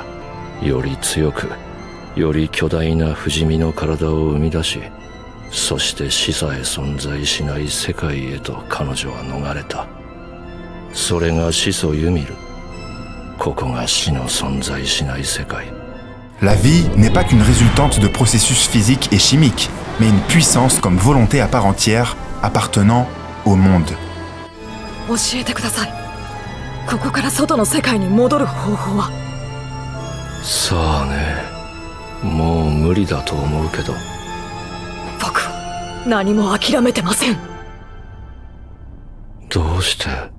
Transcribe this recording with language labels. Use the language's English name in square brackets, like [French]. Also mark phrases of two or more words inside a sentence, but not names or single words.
[Japanese] より強く、より巨大な不死身の体を生み出し、そして死さえ存在しない世界へと彼女は逃れた。それが始祖ユミル。ここが死の存在しない世界。 [French] La vie n'est pas qu'une résultante de processus physiques et chimiques, mais une puissance comme volonté à part entière, appartenant au monde. [Japanese] 教えてください。ここから外の世界に戻る方法は。さあね、もう無理だと思うけど。僕は何も諦めてません。どうして？